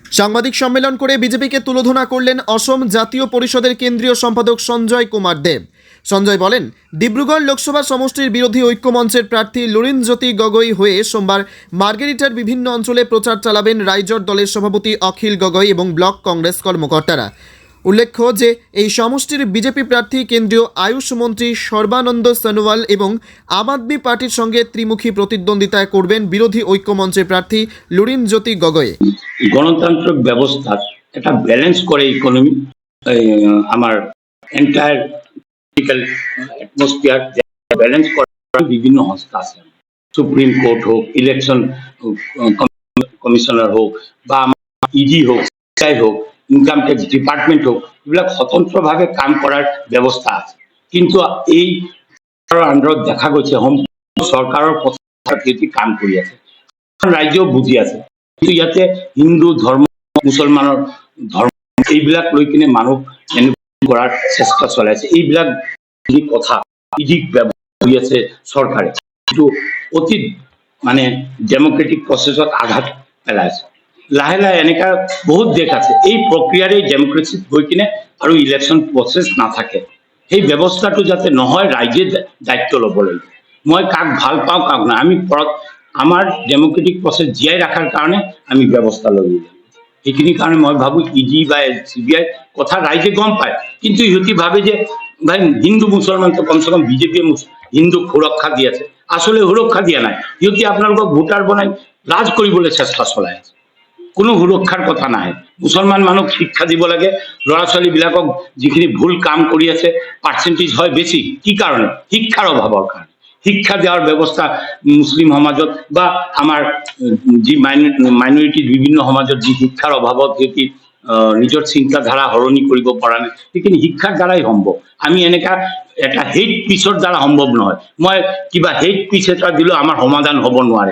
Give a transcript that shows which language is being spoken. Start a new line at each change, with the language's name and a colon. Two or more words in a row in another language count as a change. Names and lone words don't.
Bangla: সাংবাদিক সম্মেলন করে বিজেপিকে তুলোধনা করলেন অসম জাতীয় পরিষদের কেন্দ্রীয় সম্পাদক সঞ্জয় কুমার দেব। সঞ্জয় বলেন, ডিব্রুগড় লোকসভা সমষ্টির বিরোধী ঐক্যমঞ্চের প্রার্থী লুরিনজ্যোতি গগৈ হয়ে সোমবার মার্গেরিটার বিভিন্ন অঞ্চলে প্রচার চালাবেন রাইজর দলের সভাপতি অখিল গগৈ এবং ব্লক কংগ্রেস কর্মকর্তারা। উল্লেখ্য যে এই সমষ্টির বিজেপি প্রার্থী কেন্দ্রীয় আয়ুষ মন্ত্রী সর্বানন্দ সোনোয়াল এবং আম আদমি পার্টির সঙ্গে ত্রিমুখী প্রতিদ্বন্দ্বিতা করবেন বিরোধী ঐক্যমঞ্চের প্রার্থী লুরিনজ্যোতি গগৈ। গণতান্ত্রিক ব্যবস্থা একটা ব্যালেন্স করে ইকোনমি আমার
English: entire political atmosphere
Bangla: ব্যালেন্স করার বিভিন্ন সংস্থা আছে। সুপ্রিম কোর্ট হোক, ইলেকশন কমিশনার হোক, বা ইডি হোক, সিআই হোক, ইনকাম ট্যাক্স ডিপার্টমেন্ট হোক, এগুলো স্বতন্ত্রভাবে কাম করার ব্যবস্থা আছে।
Assamese: কিন্তু এই আন্ডারত দেখা গৈছে সরকারের পথে কাম কৰি আছে, রাজ্য বুঝি আছে। কিন্তু ইয়াতে হিন্দু ধর্ম, মুসলমানের ধর্ম এইবিলাক লৈ কিনে মানুহ করার চেষ্টা চলাইছে। এইবিলাক কথা ইডিক ব্যবহার কৰি আছে চৰকাৰে, কিন্তু অতি মানে ডেমক্ৰেটিক প্ৰচেছত আঘাত পেলাইছে। লাহে লাহে এনেকা বহুত দেশ আছে এই প্ৰক্ৰিয়াৰে ডেমক্ৰেসিত গৈ কিনে আৰু ইলেকশন প্ৰচেছ নাথাকে। সেই ব্যৱস্থাটো যাতে নহয় ৰাইজে দায়িত্ব ল'ব লাগিব। মই কাক ভাল পাওঁ কাক না, আমি আমার ডেমোক্রেটিক প্রসেস জিয়াই রাখার কারণে আমি ব্যবস্থা লব। এইখিনি কারণে মই ভাবো ইডি বা সিবিআই কথা রাইজে গম পায়, কিন্তু ইহতি ভাবে যে ভাই হিন্দু মুসলমান তো
Hindi: कम से कम
Assamese: বিজেপি হিন্দুক সুরক্ষা দি আছে। আসলে সুরক্ষা দিয়া নাই, ইহতি আপোনালোকক ভোটার বনাই রাজ কৰিবলৈ চেষ্টা চলাই আছে। কোনো সুৰক্ষাৰ কথা নাই। মুছলমান মানুহক শিক্ষা দিব লাগে, ল'ৰা ছোৱালীবিলাকক যিখিনি ভুল কাম কৰি আছে পাৰ্চেণ্টেজ হয় বেছি, কি কাৰণে? শিক্ষাৰ অভাৱৰ কাৰণে। শিক্ষা দেওয়ার ব্যবস্থা মুসলিম সমাজত বা আমার যি মাইনরিটি বিভিন্ন সমাজত যি শিক্ষার অভাবত সিহঁতি নিজৰ চিন্তাধাৰা সলনি কৰিব পৰা নাই, সেইখিনি শিক্ষাৰ দ্বাৰাই সম্ভৱ। আমি এনেকা এটা হেট পিচৰ দ্বাৰা সম্ভৱ নহয়। মই কিবা
English: hate speech
Assamese: এটা দিলেও আমাৰ সমাধান হ'ব নোৱাৰে।